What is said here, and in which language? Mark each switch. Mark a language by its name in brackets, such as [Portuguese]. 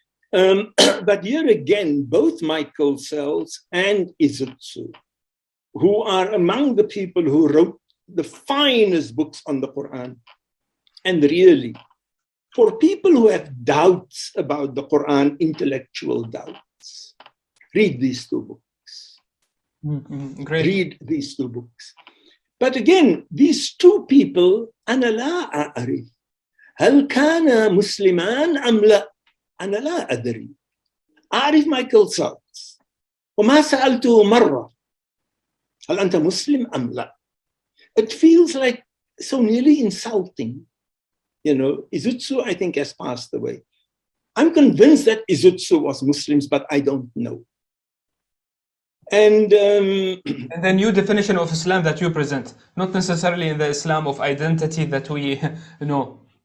[English] But here again, both Michael Selz and Izozo, who are among the people who wrote the finest books on the Quran, and really, for people who have doubts about the Quran, intellectual doubts, read these 2 books. Great. Read these 2 books. But again, these 2 people, [Arabic] أنا لا أعرف هل كان مسلمان أم لا. أنا لا أدري. أعرف مايكل سيلز وما سألته مرة هل أنت مسلم أم لا. [English] It feels like so nearly insulting. You know, Izozo, I think, has passed away. I'm convinced that Izozo was Muslims, but I don't know. And the new definition of Islam that you present, not necessarily in the Islam of identity that we know.